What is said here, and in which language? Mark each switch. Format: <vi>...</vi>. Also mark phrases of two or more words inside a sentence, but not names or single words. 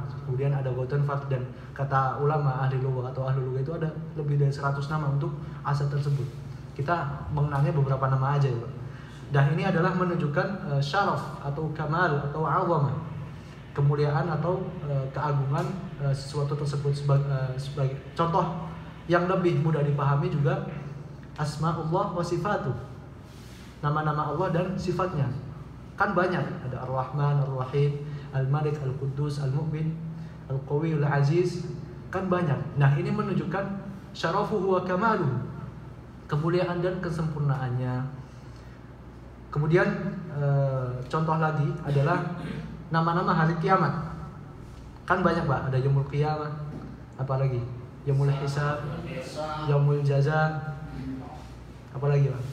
<id>Kemudian ada Goten Fard, dan kata ulama ahli lugah atau ahli lugah itu ada lebih dari 100 nama untuk aset tersebut. Kita mengenalnya beberapa nama aja ya, Pak. Dan ini adalah menunjukkan syaraf atau kamal atau azamah, kemuliaan atau keagungan sesuatu tersebut. Sebagai contoh yang lebih mudah dipahami juga</id> <ar>أسماء الله وصفاته,</ar> <id>nama-nama Allah dan sifatnya. Kan banyak, ada Ar-Rahman, Ar-Rahim, Al-Malik, Al-Quddus, Al-Mu'min, Al-Qawi, Al-Aziz, kan banyak. Nah, ini menunjukkan</id> <ar>شرفه وكماله,</ar> <id>kemuliaan dan kesempurnaannya. Kemudian contoh lagi adalah nama-nama hari kiamat. Kan banyak, Pak, ada Yaumul Qiyamah, apalagi Yaumul Hisab, Yaumul Jaza, apalagi, Pak.</id>